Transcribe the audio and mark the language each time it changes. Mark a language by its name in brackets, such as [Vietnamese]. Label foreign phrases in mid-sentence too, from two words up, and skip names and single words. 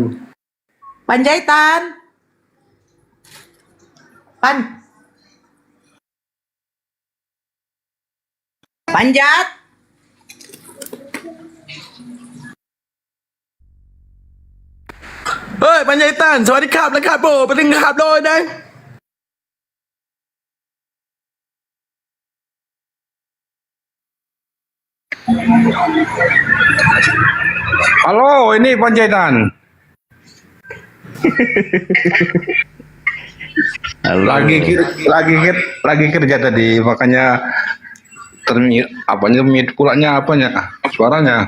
[Indonesian] Panjaitan. Panjat. Oi, Panjaitan, [Thai] สวัสดีครับนะครับโบไปถึงขับเลยนะ [Indonesian] Halo, ini Panjaitan. lagi kerja tadi, makanya mute pulanya suaranya.